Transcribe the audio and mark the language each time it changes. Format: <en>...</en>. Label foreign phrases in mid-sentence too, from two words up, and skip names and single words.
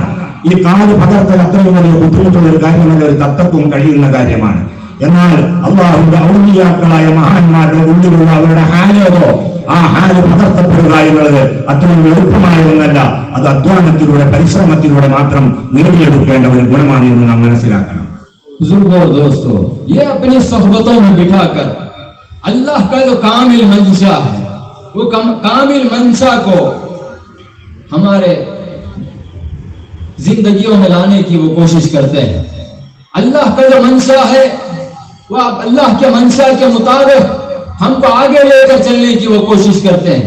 <ml>ഈ കാല് പകർത്തൽ അത്രയും വലിയ ബുദ്ധിമുട്ടുള്ള ഒരു കാര്യമല്ല, ഒരു തത്വവും കഴിയുന്ന കാര്യമാണ്. എന്നാൽ അല്ലാഹുവിന്റെ ഔലിയാക്കളായ മഹാന്മാരുടെ ഉള്ളിലുള്ള അവരുടെ ഹാലേതോ ആ ഹാല് പകർത്തപ്പെടുക എന്നുള്ളത് അത്രയും എളുപ്പമായ ഒന്നല്ല. അത് അധ്വാനത്തിലൂടെ പരിശ്രമത്തിലൂടെ മാത്രം നേടിയെടുക്കേണ്ട ഒരു ഗുണമാണ് എന്ന് നാം മനസ്സിലാക്കണം.</ml> <hi>बुजुर्गों और दोस्तों, ये अपनी सोहबतों में बिठाकर अल्लाह का जो कामिल मंशा है, वो कामिल मंशा को हमारे जिंदगियों में लाने की वो कोशिश करते हैं। अल्लाह का जो मंशा है वो अल्लाह के मंशा के मुताबिक हमको आगे लेकर चलने की वो कोशिश करते हैं।</hi>